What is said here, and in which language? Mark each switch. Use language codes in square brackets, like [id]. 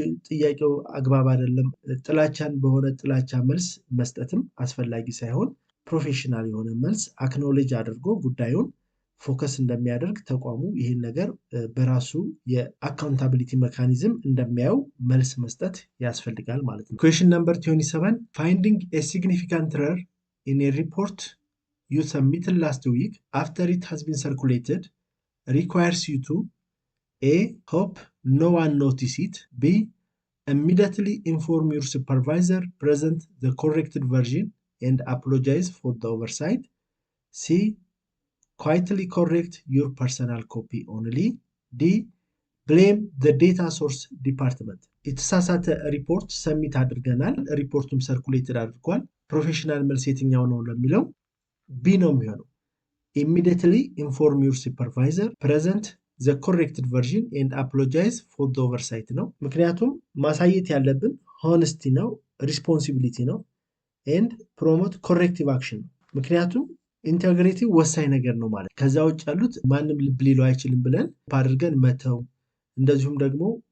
[am] ጥያቄው አግባብ አይደለም፣ ጥላቻን በሆነ ጥላቻ መልስ መስጠትም አስፈላጊ ሳይሆን ፕሮፌሽናል የሆነ መልስ አክኖሌጅ አድርጎ ጉዳዩን ፎከስ እንደሚያደርግ ተቋሙ ይህን ነገር በራሱ የአካውንታቢሊቲ ሜካኒዝም እንደሚያየው መልስ መስጠት ያስፈልጋል ማለት ነው። [en] ኩዌሽን ነምበር 27 ፋይንዲንግ ኤ ሲግኒፊካንት ኤረር ኢን ኤ ሪፖርት ዩ ሰብሚትድ ላስት ዊክ አፍተር ኢት ሃዝ ቢን ሰርኩሌትድ ሪኳየርስ ዩ ቱ ኤ ሆፕ ኖ ዋን ኖቲስ ኢት፣ ቢ immediately inform your supervisor, present the corrected version and apologize for the oversight, C. quietly correct your personal copy only, D. blame the data source department. [am] የተሳሳተ ሪፖርት ሰሚት አድርገናል፣ ሪፖርቱም ሰርኩሌትድ አድርጓል። ፕሮፌሽናል መልስ የትኛው ነው ለሚለው ቢ ነው የሚሆነው። [en] immediately inform your supervisor, present the corrected version and apologize for the oversight [am] ነው። ምክንያቱም ማሳየት ያለብን ሆነስቲ ነው፣ ሪስፖንሲቢሊቲ ነው [en] and promote corrective action [am] ነው። ምክንያቱም ኢንቴግሪቲ ወሳኝ ነገር ነው ማለት። ከዛ ውጭ ያሉት ማንም ልብ ሊለው አይችልም ብለን አድርገን መተው፣ እንደዚሁም ደግሞ